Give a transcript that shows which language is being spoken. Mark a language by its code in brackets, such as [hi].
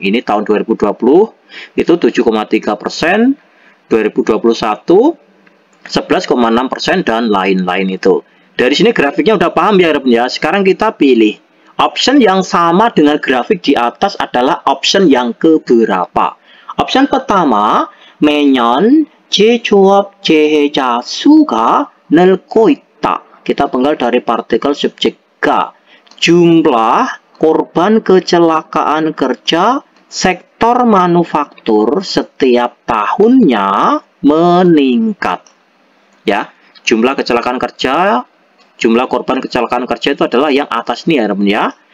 [id] Ini tahun 2020 itu 7,3%, 2021 11,6% dan lain-lain itu. Dari sini grafiknya udah paham ya Bun ya. Sekarang kita pilih option yang sama dengan grafik di atas adalah option yang keberapa. Option pertama, [ko] 매년 제조업 재해자 수가 늘고 있다. [id] Kita penggal dari partikel subjek ga. Jumlah korban kecelakaan kerja sektor manufaktur setiap tahunnya meningkat. Ya, jumlah kecelakaan kerja, jumlah korban kecelakaan kerja itu adalah yang atas ini ya Bun ya.